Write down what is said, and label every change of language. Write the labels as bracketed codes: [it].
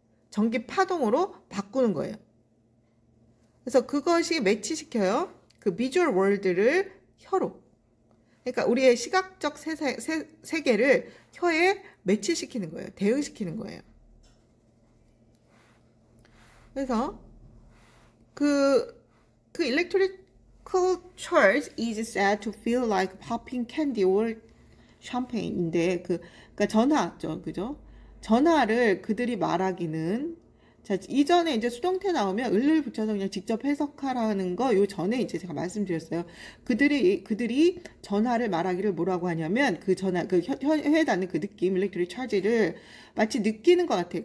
[ko] 전기 파동으로 바꾸는 거예요. 그래서 그것이 매치시켜요. 그 비주얼 월드를 혀로. 그러니까 우리의 시각적 세계를 혀에 매치시키는 거예요. 대응시키는 거예요. 그래서 그 [en] electrical charge is said to feel like popping candy or champagne인데 [ko] 그러니까 전하죠, 그죠? 전하를 그들이 말하기는 자 이전에 이제 수동태 나오면 을을 붙여서 그냥 직접 해석하라는 거 요 전에 이제 제가 말씀드렸어요. 그들이 전하를 말하기를 뭐라고 하냐면 그 전하 그 혀에 닿는 그 느낌 electric charge를 마치 느끼는 것 같아요.